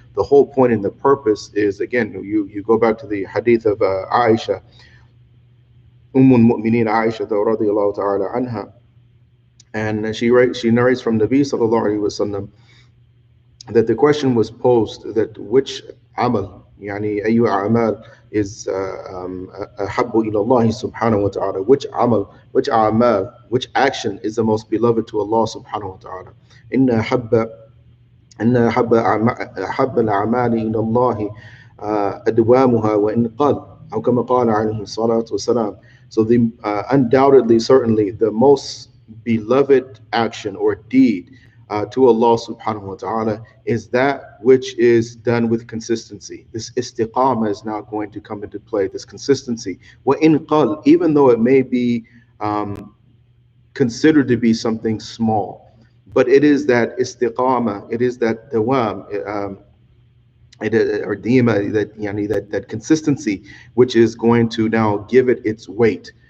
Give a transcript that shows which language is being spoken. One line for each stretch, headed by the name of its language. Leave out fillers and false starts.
English: The whole point and the purpose is, again, you go back to the hadith of Aisha, Mu'mineen Aisha radiallahu ta'ala anha, and she narrates from Nabi sallallahu alaihi wasallam that the question was posed that which amal
Arabic: يعني أي أعمال is أحب إلى الله سبحانه وتعالى.
English: Which أعمال, which action is the most beloved to Allah subhanahu wa ta'ala.
Arabic: إن أحب أحب الأعمال إلى الله أدوامها وإن قل أو كما قال عليه الصلاة والسلام.
English: So the undoubtedly, certainly, the most beloved action or deed to Allah subhanahu wa ta'ala is that which is done with consistency. This istiqamah is now going to come into play, this consistency.
Arabic: وَإِن قَلْ,
English: even though it may be um, considered to be something small, but it is that istiqamah, it is that dawam, or dima, that yani, that consistency, which is going to now give it its weight.